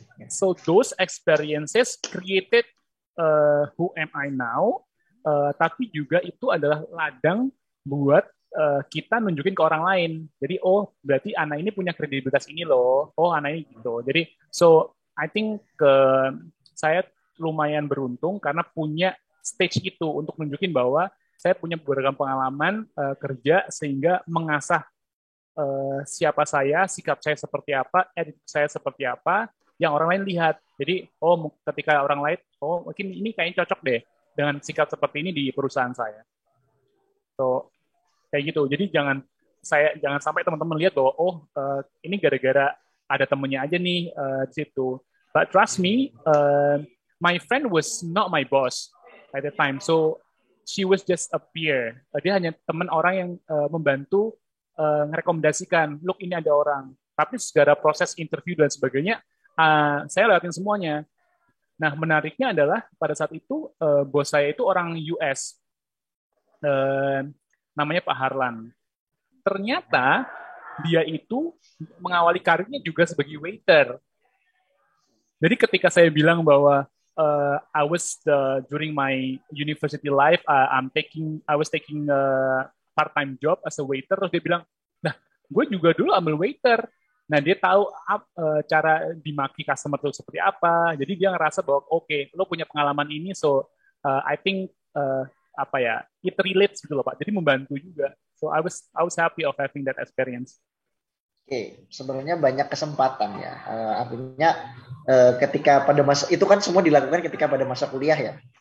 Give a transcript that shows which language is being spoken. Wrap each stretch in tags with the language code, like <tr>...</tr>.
<en>So those experiences created who am I now.</en> <id>Tapi juga itu adalah ladang buat kita nunjukin ke orang lain. Jadi berarti anak ini punya kredibilitas ini loh. Anak ini gitu. Jadi</id> <en>so I think</en> <id>saya lumayan beruntung karena punya stage itu untuk nunjukin bahwa saya punya beragam pengalaman kerja sehingga mengasah siapa saya, sikap saya seperti apa, attitude saya seperti apa, yang orang lain lihat. Jadi, ketika orang lain, mungkin ini kayaknya cocok deh dengan sikap seperti ini di perusahaan saya. So, kayak gitu. Jadi jangan sampai teman-teman lihat bahwa ini gara-gara ada temennya aja nih di situ.</id> <en>But trust me, my friend was not my boss at the time. So she was just a peer.</en> <id>Dia hanya teman orang yang membantu ngerekomendasikan,</id> <en>look</en> <id>ini ada orang. Tapi segala proses interview dan sebagainya, saya lewatin semuanya. Nah, menariknya adalah pada saat itu bos saya itu orang US. Namanya Pak Harlan. Ternyata dia itu mengawali karirnya juga sebagai waiter. Jadi ketika saya bilang bahwa</id> <en>I was during my university life, I was taking part-time job as a waiter,</en> <id>terus dia bilang, nah, gue juga dulu ambil waiter. Nah, dia tahu cara dimaki customer itu seperti apa. Jadi dia ngerasa bahwa oke, lo punya pengalaman ini,</id> <en>so I think it relates</en> <id>gitu loh Pak. Jadi membantu juga.</id> <en>So I was happy of having that experience.</en> <id>Oke, sebenarnya banyak kesempatan ya. Artinya ketika pada masa itu kan semua dilakukan ketika pada masa kuliah ya.</id>